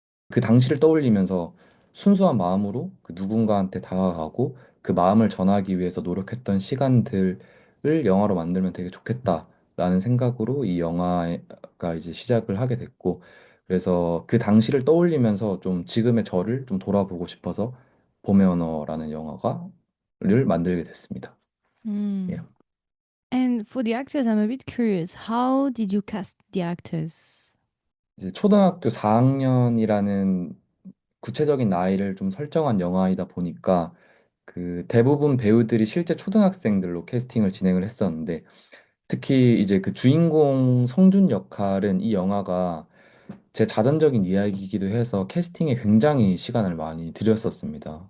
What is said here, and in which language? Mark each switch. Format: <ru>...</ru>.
<ko>그 당시를 떠올리면서 순수한 마음으로 그 누군가한테 다가가고 그 마음을 전하기 위해서 노력했던 시간들을 영화로 만들면 되게 좋겠다라는 생각으로 이 영화가 이제 시작을 하게 됐고 그래서 그 당시를 떠올리면서 좀 지금의 저를 좀 돌아보고 싶어서 봄의 언어라는 영화가를 만들게 됐습니다. 예. Hmm.</ko> <en>And for the actors, I'm a bit curious. How did you cast the actors?</en> <ko>이제 초등학교 4학년이라는 구체적인 나이를 좀 설정한 영화이다 보니까 그 대부분 배우들이 실제 초등학생들로 캐스팅을 진행을 했었는데 특히 이제 그 주인공 성준 역할은 이 영화가 제 자전적인 이야기이기도 해서 캐스팅에 굉장히 시간을 많이 들였었습니다.</ko>